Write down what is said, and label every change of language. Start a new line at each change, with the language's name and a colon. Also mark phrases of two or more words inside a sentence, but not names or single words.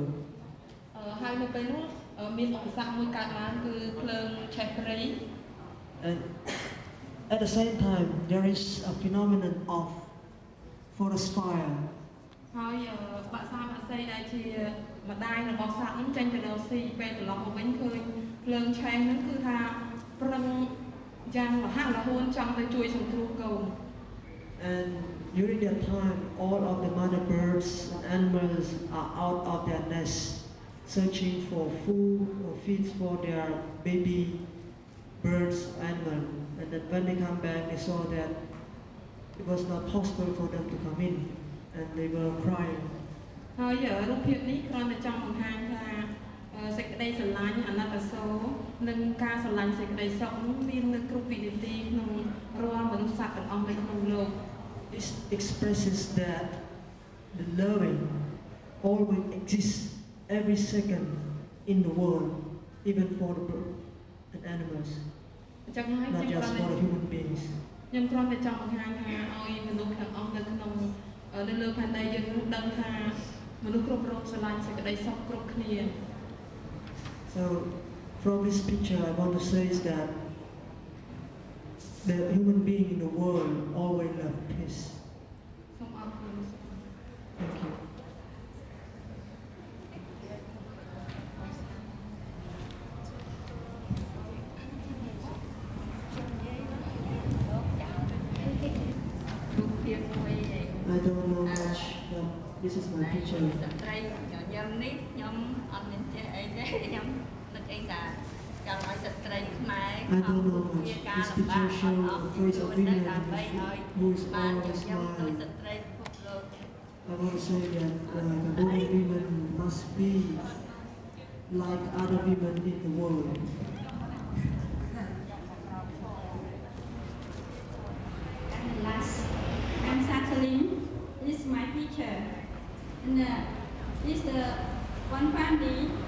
Khmer: ហើយនៅពេលនោះមានឧបសគ្គមួយកើតឡើងគឺភ្លើងឆេះព្រៃ
English: And at the same time, there is a phenomenon of forest fire.
Khmer: ហើយបាសាបាសីដែលជាម្ដាយរបស់សត្វហ្នឹងចេញទៅរកស៊ីពេលត្រឡប់មកវិញឃើញភ្លើងឆេះហ្នឹងគឺថាប្រឹងយ៉ាងរហ័សរហួនចង់ទៅជួយសង្គ្រោះកូន
English: And during that time, all of the mother birds and animals are out of their nests, searching for food or feeds for their baby birds or animals. And then when they come back, they saw that it was not possible for them to come in, and they were crying.
Khmer: ហើយរូបភាពនេះគ្រាន់តែចង់បង្ហាញថាសេចក្តីស្រឡាញ់អាណិតអាសូរនិងការស្រឡាញ់សេចក្តីសុខនោះមាននៅគ្រប់វិនាទីក្នុងរាល់មនុស្សសត្វទាំងអស់នៅក្នុងលោក
English: This expresses that the loving always exists every second in the world, even for the birds and animals, not just for the human beings.
Khmer: ខ្ញុំគ្រាន់តែចង់បង្ហាញថាឲ្យមនុស្សទាំងអស់នៅក្នុងលើផែនដីយើងនោះដឹងថាមនុស្សគ្រប់រូបស្រឡាញ់សេចក្តីសុខគ្រប់គ្នា
English: So from this picture I want to say is that the human being in the world always love peace.
Khmer: សូមអរគុណ
English: Thank you. I don't know much, but this is my picture.
Khmer: ស្ត្រីញញឹមនេះខ្ញុំអត់មានចេះអីទេខ្ញុំនឹកអីថាចង់ឲ្យស្ត្រីខ្មែរខំធ្វើការលំបាកអត់អស់ជួយទៅដើម្បីឲ្យបានញញឹមដោយស្ត្រីពិភពលោក
English: I want to say that Cambodian women must be like other women in the world. And last, I'm settling. This is my picture. And this the one family.